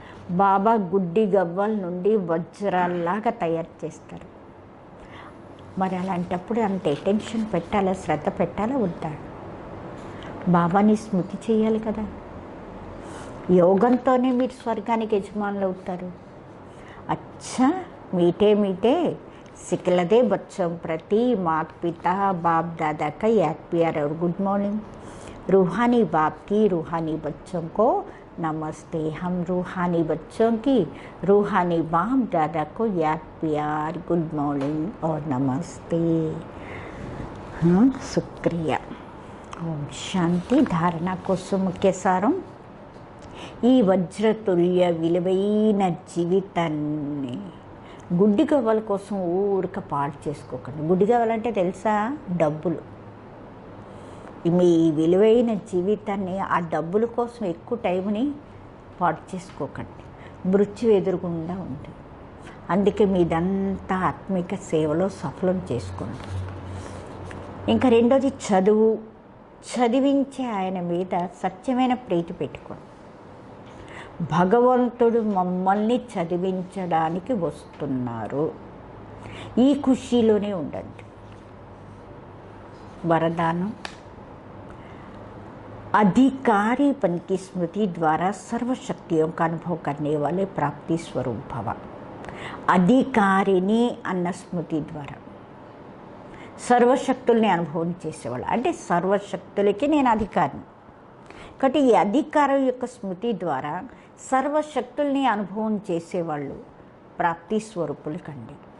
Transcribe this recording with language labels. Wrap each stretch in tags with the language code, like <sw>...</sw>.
<te>బాబా గుడ్డి గవ్వల నుండి వజ్రాల్లాగా తయారు చేస్తారు. మరి అలాంటప్పుడు అంత అటెన్షన్ పెట్టాలా, శ్రద్ధ పెట్టాలా వద్దా? బాబాని స్మృతి చేయాలి కదా. యోగంతోనే మీరు స్వర్గానికి యజమానులు అవుతారు.</te> <hi>అచ్చా మీటే మీటే సిక్కలదే బచ్చం ప్రతి माता पिता बाप दादा का याद प्यार और गुड मॉर्निंग। रूहानी बाप की रूहानी बच्चों को नमस्ते। हम रूहानी बच्चों की रूहानी बाप दादा को याद प्यार गुड मॉर्निंग और नमस्ते। हाँ, शुक्रिया। ओम शांति।</hi> <te>धारणा కోసం ముఖ్య సారం, ఈ వజ్రతుల్య విలువైన జీవితాన్ని గుడ్డి గవ్వల కోసం ఊరిక పాడు చేసుకోకండి. గుడ్డి గవ్వలంటే తెలుసా? డబ్బులు. మీ విలువైన జీవితాన్ని ఆ డబ్బుల కోసం ఎక్కువ టైంని పాడు చేసుకోకండి. మృత్యు ఎదురుగుండా ఉంది. అందుకే మీదంతా ఆత్మిక సేవలో సఫలం చేసుకోండి. ఇంకా రెండోది చదువు. చదివించే ఆయన మీద సత్యమైన ప్రీతి పెట్టుకోండి. భగవంతుడు మమ్మల్ని చదివించడానికి వస్తున్నారు, ఈ ఖుషీలోనే ఉండండి.</te> <hi>వరదానం, अधिकारी बन की स्मृति द्वारा सर्व शक्तियों का अनुभव करने वाले प्राप्ति स्वरूप भव।</hi> <te>అధికారిని అన్న స్మృతి ద్వారా సర్వశక్తుల్ని అనుభవం చేసేవాళ్ళు, అంటే సర్వశక్తులకి నేను అధికారిని. కాబట్టి ఈ అధికారం యొక్క స్మృతి ద్వారా సర్వశక్తుల్ని అనుభవం చేసేవాళ్ళు ప్రాప్తి స్వరూపులు కండి.</te>